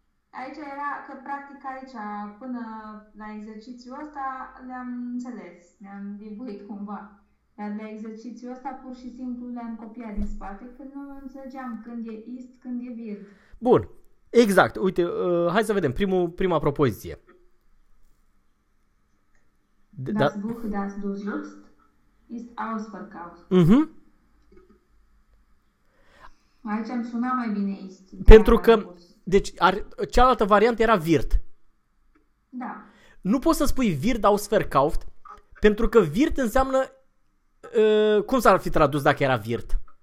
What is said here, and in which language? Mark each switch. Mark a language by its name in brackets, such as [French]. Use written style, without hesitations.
[Romanian] Aici era că practic aici, până la exercițiul ăsta, le-am înțeles, le-am dibuit cumva. Dar la exercițiul ăsta pur și simplu le-am copiat din spate, că nu înțelegeam când e ist, când e wird. Bun, exact. Uite, hai să vedem prima propoziție. [German] Das Buch, das du suchst, ist ausverkauft. Mhm. [Romanian] Aici am sunat mai bine ist. Pentru că... Deci, cealaltă variantă era wird. Da. Nu poți să spui [German] wird ausverkauft, [Romanian] pentru că wird înseamnă, cum s-ar fi tradus dacă era wird?